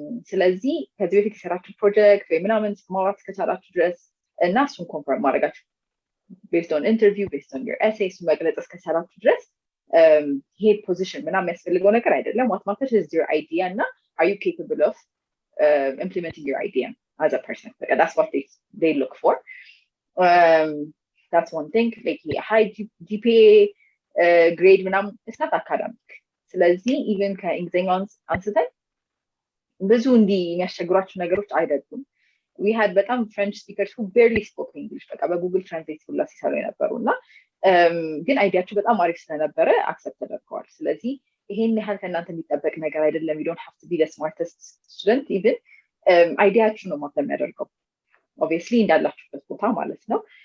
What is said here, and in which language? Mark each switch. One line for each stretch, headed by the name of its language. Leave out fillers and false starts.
Amharic: ስለዚህ ከዚህ በፊት የሰራችሁ ፕሮጀክት ወይ ምናምን ማውራት እስከቻላችሁ ድረስ እና እሱን ኮንፈርም ማድረጋችሁ
English: based on interview based on your essay
Amharic: እሱን መግለጽ እስከቻላችሁ ድረስ ይሄ ፖዚሽን ምናምን የሚያስፈልገው ነገር አይደለም።
English: what matters is your idea
Amharic: እና
English: are you capable of implementing your idea as a person? That's what they look for. That's one thing. Like high GPA grade ምናምን it's not academic.
Amharic: ስለዚህ even ከእንግሊዝኛውን አንስተን ብዙ እንዲህ የሚያስቸግሯቸው ነገሮች አይደሉም
English: we had
Amharic: በጣም
English: French speakers who barely spoke English
Amharic: በቃ በጉግል ትራንስሌት ሁላ ሲሰሩ የነበሩ እና ግን አይዲያቸው በጣም አሪፍ ስለነበረ አክሰፕት ተደርገዋል ስለዚህ ይሄን ያህል ከእናንተ የሚጠበቅ ነገር አይደለም
English: you don't have to be the smartest student
Amharic: even አይዲያችሁ ነው ማለት የሚያደርገው obviously እንዳላችሁበት ቦታ ማለት ነው